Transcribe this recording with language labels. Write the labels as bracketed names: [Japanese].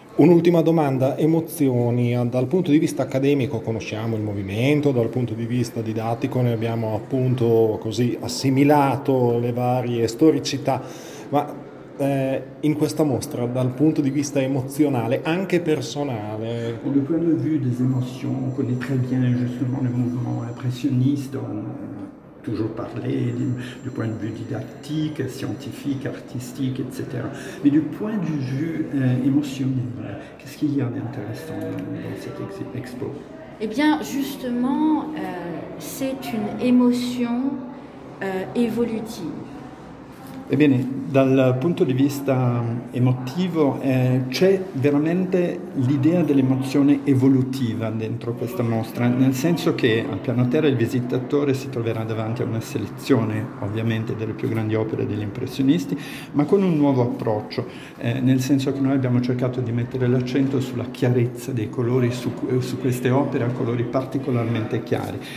[Italian] Un'ultima domanda, emozioni. Dal punto di vista accademico conosciamo il movimento, dal punto di vista didattico ne abbiamo appunto così assimilato le varie storicità, ma in questa mostra, dal punto di vista emozionale, anche personale. [French] Du point de vue des émotions, on connaît très bien justement le mouvement impressionniste. Toujours parler du point de vue didactique, scientifique, artistique, etc. Mais du point de vue émotionnel, qu'est-ce qu'il y a d'intéressant dans cette expo? Eh bien, justement, c'est une émotion évolutive. [Italian] Ebbene, dal punto di vista emotivo, c'è veramente l'idea dell'emozione evolutiva dentro questa mostra, nel senso che al piano terra il visitatore si troverà davanti a una selezione ovviamente delle più grandi opere degli impressionisti, ma con un nuovo approccio, nel senso che noi abbiamo cercato di mettere l'accento sulla chiarezza dei colori su queste opere a colori particolarmente chiari,